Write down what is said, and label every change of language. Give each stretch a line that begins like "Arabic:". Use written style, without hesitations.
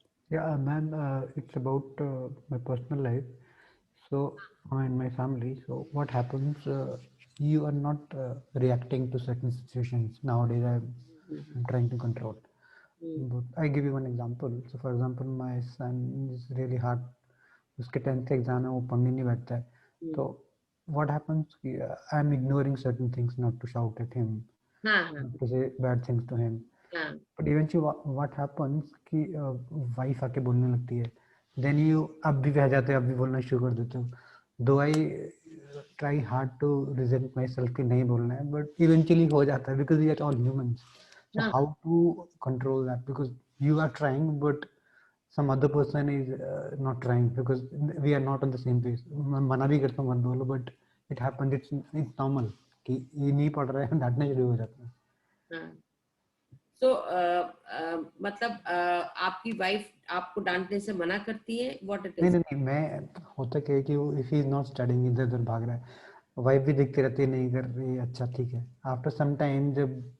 English: Yeah, ma'am, it's about my personal life. So, in my family, so what happens, you are not reacting to certain situations. Nowadays, I'm trying to control. But I give you one example. So, for example, my son is really hard.
Hindi: उसके 10th exam है, वो पढ़ने नहीं बैठता है.
English: तो what happens, I'm ignoring certain things, not to shout at him, not to say bad things to him. But eventually what happens
Hindi: कि wife आके बोलने लगती है,
English: then you
Hindi: अब भी बह जाते हो, अब भी बोलना शुरू कर देते हो.
English: Though I try hard to resent myself
Hindi: कि नहीं बोलना है,
English: but eventually
Hindi: हो जाता है
English: because we are all humans. So how to control that? Because you are trying, but some other person is not trying because we are not on the same page.
Hindi: मना भी करता हूँ मत बोलो,
English: but it happens. It's normal
Hindi: कि ये नहीं पढ़ रहा है, डांटने शुरू हो जाता है. So मतलब आपकी वाइफ आपको डांटने से मना करती है?
English: What it is?
Hindi: नहीं, मैं होता क्या है कि वो
English: if he is not studying,
Hindi: इधर उधर भाग रहा है, वाइफ भी देखती रहती है, नहीं कर रही, अच्छा ठीक है.
English: After some time
Hindi: जब